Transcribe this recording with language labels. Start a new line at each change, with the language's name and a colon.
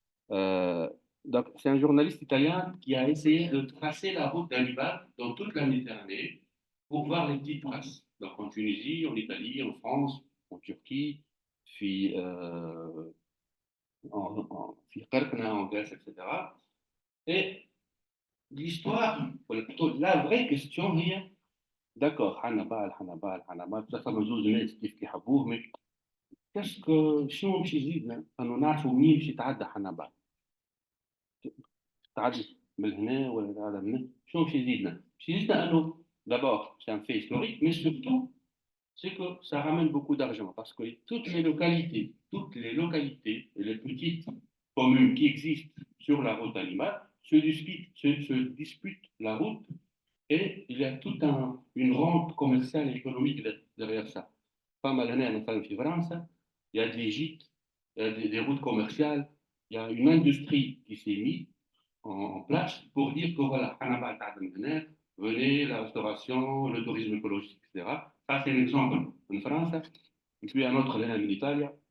French: Donc, c'est un journaliste italien qui a essayé de tracer la route d'Hannibal dans toute la Méditerranée pour voir les petites traces. Donc, en Tunisie, en Italie, en France, en Turquie, puis en Qarqna, en Grèce, etc. Et l'histoire, ou plutôt la vraie question
Arabic: هي
French: d'accord, Hannibal, ça
Arabic: مزوج الناس كيف يحبوه,
French: mais
Arabic: شنو باش يزيدنا انه نعرفوا منين باش يتعدى حنبال؟ تعدي من هنا ولا تعدى من هنا؟ شنو باش يزيدنا؟ باش يزيدنا انه
French: d'abord c'est un fait historique, mais surtout c'est que ça ramène beaucoup d'argent parce que toutes les localités et les petites communes qui existent sur la route animale se disputent la route et il y a toute une rente commerciale et économique derrière ça. Pas mal d'années en France, il y a des gîtes, il y a des routes commerciales, il y a une industrie qui s'est mise en place pour dire que voilà, Hannibal venez, la restauration, le tourisme écologique, etc. Ça, c'est un exemple en France. Et puis un autre en Italie.